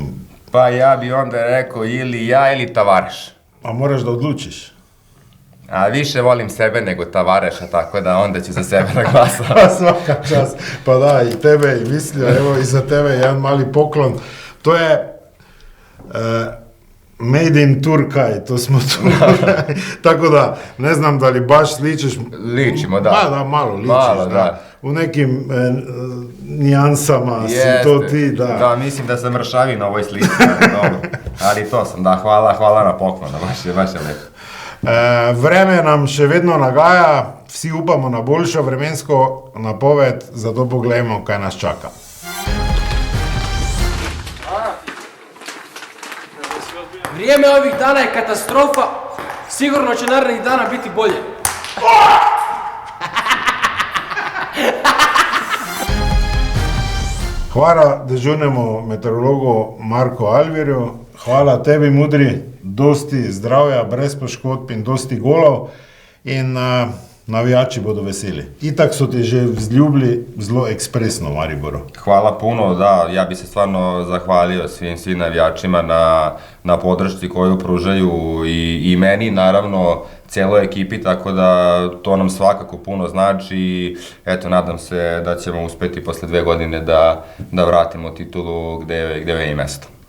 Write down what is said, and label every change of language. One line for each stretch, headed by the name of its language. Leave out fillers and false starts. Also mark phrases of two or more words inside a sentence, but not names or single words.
Serbian: Pa ja bi onda rekao ili ja ili Tavareš. A moraš da odlučiš. A više volim sebe nego Tavareša, tako da onda ću za sebe da glasam. Pa svaka čast. Pa da, i tebe i mislio, evo i za tebe jedan mali poklon. To je made in Turkaj, to smo tu. Tako da, ne znam da li baš sličiš. Ličimo, da. Da, malo ličiš, da. U nekim nijansama si to ti, da. Da, mislim da sam mršavi na ovoj slici, dobro. Ali to sam, da, hvala na poklon, baš je lepo.
Slovenian: Vreme nam še vedno nagaja, vsi upamo na boljšo vremensko napoved, zato pogledajmo, kaj nas čaka.
Serbian: Vrijeme ovih dana je katastrofa, sigurno će narednih dana biti bolje.
Slovenian: Hvala dežurnemu meteorologu Marku Alvirju, hvala tebi, Mudri, dosti zdravja, brez poškodb in dosti golov. In navijači bodo veseli. Itak so te že vzljubili zelo ekspresno v Mariboru.
Serbian: Hvala puno, da, ja bi se stvarno zahvalio svim navijačima na podršci koju pružaju i meni, naravno, cijeloj ekipi, tako da to nam svakako puno znači i eto, nadam se da ćemo uspjeti posle 2 godine da vratimo titulu gde je i mesto.